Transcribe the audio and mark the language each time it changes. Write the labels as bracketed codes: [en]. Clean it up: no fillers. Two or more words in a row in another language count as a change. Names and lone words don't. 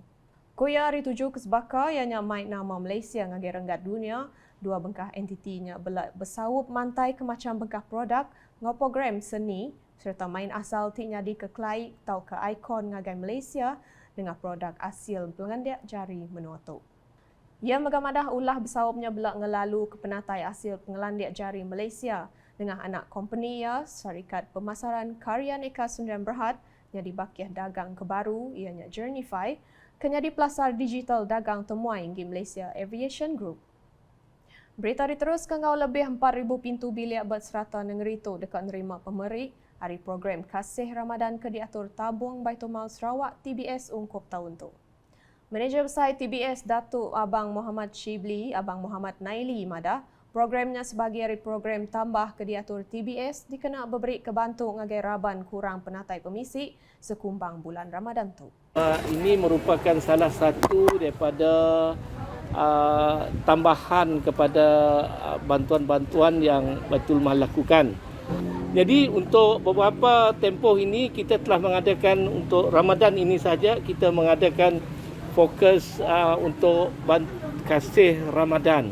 [iba] Kuya hari 7 kesebaka ianya main nama Malaysia ngagai renggat dunia, dua bengkah entitinya bersawup mantai ke macam bengkah produk ngau program seni serta main asal ti nyadi kekelait tau ke ikon ngagai Malaysia dengan produk Asil Pengelandiak Jari menua tu. Ia megamadah ulah bersawupnya belak ngelalu ke penatai Asil Pengelandiak Jari Malaysia dengan anak company ia Syarikat Pemasaran Karya Neka Sdn Berhad yang dibakiah dagang kebaru ianya Journeyfy kenyadi pelasar digital dagang temuai di Malaysia Aviation Group. Berita diteruskan ngau lebih 4,000 pintu bilik berserata negeri tu dekat nerima pemerik hari program Kasih Ramadan ke diatur tabung Baitumal Sarawak TBS ungkup tahun tu. Manager Besar TBS Datuk Abang Muhammad Shibli, Abang Muhammad Naili Madah, programnya sebagai hari program tambah ke diatur TBS dikena beri kebantu ngagai raban kurang penatai pemisik sekumbang bulan Ramadan tu. [ms] Ini merupakan salah satu daripada tambahan kepada bantuan-bantuan yang Baitul Mal lakukan. Jadi untuk beberapa tempoh ini kita telah mengadakan untuk Ramadan ini saja kita mengadakan fokus untuk kasih Ramadan.